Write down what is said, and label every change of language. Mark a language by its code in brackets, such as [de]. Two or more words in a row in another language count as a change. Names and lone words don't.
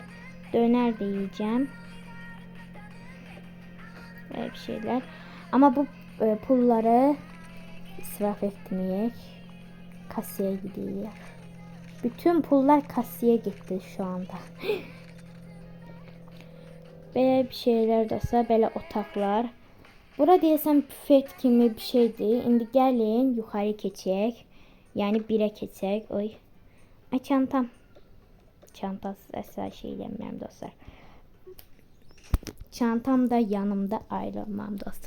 [tr] Döner de yiyeceğim. Böyle bir şeyler. Ama bu pulları israf etmeyek. Kasaya gidiyor. Bütün pullar kasaya gitti şu anda. Böyle bir şeyler de böyle otaklar. [az] Burada deyəsən büfet kimi bir şeydir. İndi gəlin yuxarı keçək. Yəni 1-ə keçək. Oy. Ay çantam. Çantasız əsla şey eləmirəm dostlar. Çantam da yanımda ayrılmam dostlar.